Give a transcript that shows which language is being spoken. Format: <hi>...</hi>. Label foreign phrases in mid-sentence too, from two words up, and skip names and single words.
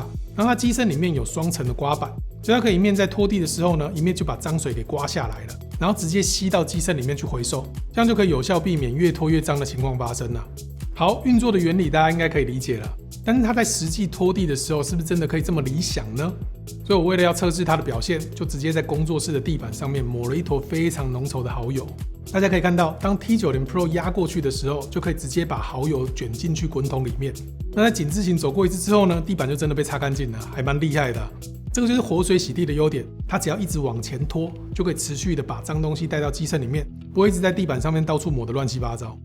<zh>然後它機身裡面有雙層的刮板，所以它可以一面在拖地的時候呢，一面就把髒水給刮下來了，然後直接吸到機身裡面去回收，這樣就可以有效避免越拖越髒的情況發生了。好，運作的原理大家應該可以理解了，但是它在實際拖地的時候，是不是真的可以這麼理想呢？所以我為了要測試它的表現，就直接在工作室的地板上面抹了一坨非常濃稠的蠔油。大家可以看到，當 T90 Pro 壓過去的時候，就可以直接把蠔油捲進去滾筒裡面。那在井字形走過一次之後呢，地板就真的被擦乾淨了，還蠻厲害的。這個就是活水洗地的優點，它只要一直往前拖，就可以持續的把髒東西帶到機身裡面，不會一直在地板上面到處抹得亂七八糟。</zh>